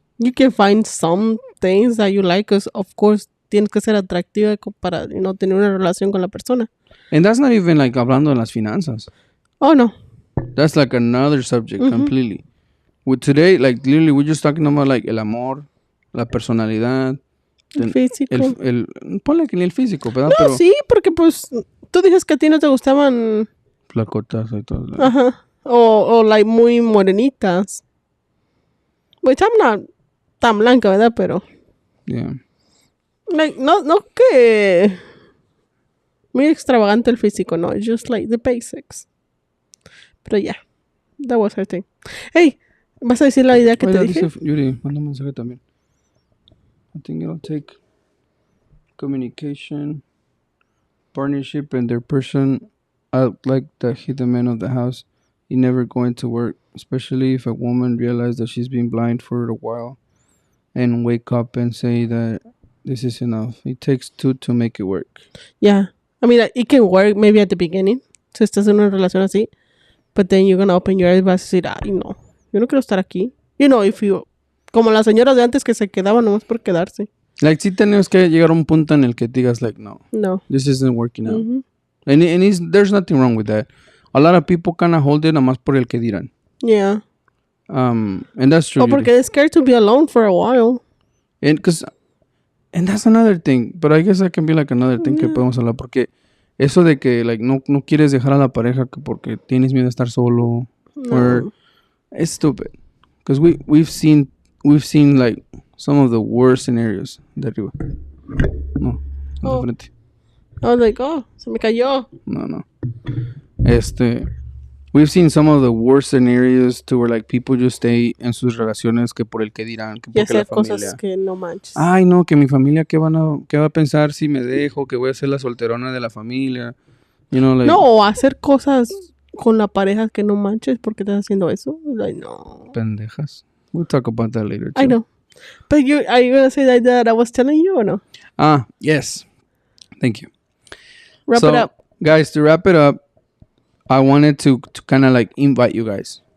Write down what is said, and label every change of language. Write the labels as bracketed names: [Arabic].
[English] You can find some things that you like, because of course [Spanish] tienes que ser atractiva para, tener una relación con la persona. [English] And that's not even like [Spanish] hablando de las finanzas. [English] Oh, no. That's like another subject completely. With today, like literally, we're just talking about like [Spanish] el amor, la personalidad, el físico. Ponle que ni el físico, ¿verdad? No, pero sí, porque pues tú dices que a ti no te gustaban flacotas y todo. Ajá. O like muy morenitas. [English] Which I'm not [Spanish] tan blanca, ¿verdad? Pero [English] yeah. [Spanish] Like, no que muy extravagante el físico, no. [English] It's just like the basics. Pero yeah, that was her thing. [Spanish] Hey, ¿vas a decir la idea que te dije? Dice Yuri, manda un mensaje también. [English] I think it'll take communication, partnership, and their person out like the hidden man of the house. It never going to work, especially if a woman realizes that she's been blind for a while and wake up and say that this is enough. It takes two to make it work. Yeah. I mean, it can work maybe at the beginning. [Spanish] Si estás en una relación así. [English] But then you're gonna open your eyes [Spanish] y vas a decir, ay, no. Yo no quiero estar aquí. [English] If you... [Spanish] Como las señoras de antes que se quedaban nomás por quedarse. Like, sí tenemos que llegar a un punto en el que digas, like, no. [English] This isn't working out. And there's nothing wrong with that. A lot of people kind of hold it [Spanish] nomás por el que dirán. [English] Yeah. And that's true. [Spanish] O porque [English] they're scared to be alone for a while. And that's another thing. But I guess that can be like another thing [Spanish] que podemos hablar. Porque eso de que like no quieres dejar a la pareja que porque tienes miedo de estar solo. No. [English] Or it's stupid. Because we've seen like some of the worst scenarios [Spanish] de arriba. No. De frente. [English] I was like, oh, [Spanish] se me cayó. [English] No. We've seen some of the worst scenarios to where like people just stay [Spanish] en sus relaciones que por el que dirán, que y porque hacer la familia. Cosas que no manches. Ay, no, que mi familia qué va a pensar si me dejo, que voy a ser la solterona de la familia. [English] You know, like, [Spanish] no, o hacer cosas con la pareja que no manches porque estás haciendo eso. [English] Like, no. [Spanish] Pendejas. [English] We'll talk about that later too. I know. But are you gonna say that I was telling you or no? Yes. Thank you. Wrap it up. Guys, to wrap it up, I wanted to kind of like invite you guys.